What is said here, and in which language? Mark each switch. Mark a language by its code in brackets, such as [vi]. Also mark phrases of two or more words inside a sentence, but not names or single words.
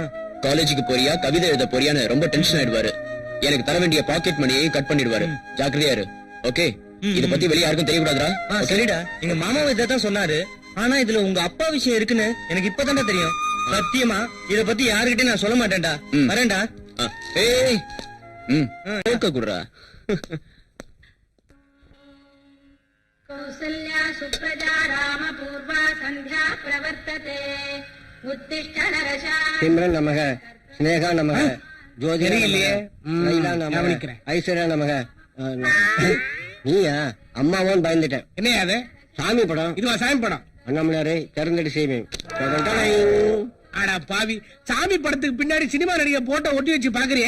[ta] காலேஜுக்கு போறியா கவிதை எழுத போறியான்னு ரொம்ப டென்ஷன் ஆயிடுவாரு. எனக்கு தர வேண்டிய [en] pocket money [ta] கட் பண்ணிடுவாரு. ஜாக்கிரதையா இரு. ஓகே? இத பத்தி வெளிய யாருக்கும் தெரியக்கூடாதுடா. சரிடா, எங்க மாமாவை இதான் சொன்னாரு. ஆனா இதுல உங்க அப்பா விஷயம் இருக்குன்னு எனக்கு இப்பதான்டா தெரியும். சத்தியமா இத பத்தி யாருகிட்டயும் நான் சொல்ல மாட்டேன்டா. ம். வரேன்டா. ஏய், போக்க குடுறா. [sa] कौसल्या सुप्रजा रामपूर्वा सन्ध्या प्रवर्तते उत्तिष्ठ नरशा [ta] சிம்ரன் நமக, ஸ்னேகா நமக, ஜோதிகா தெரியலையே. நமக, லைலா நமக, கவனிக்கிறேன். ஐஸ்வர்யா நமக. நீயா? அம்மாவோன்னு பயந்துட்டேன். என்ன அது? சாமி படம். இதுவா சாமி படம்? அண்ணாமலையாரே திறந்தடி செய்வேன். ஆடா பாவி, சாமி படத்துக்கு பின்னாடி சினிமா நடிகை போட்டோ ஒட்டி வச்சு பாக்குறியே.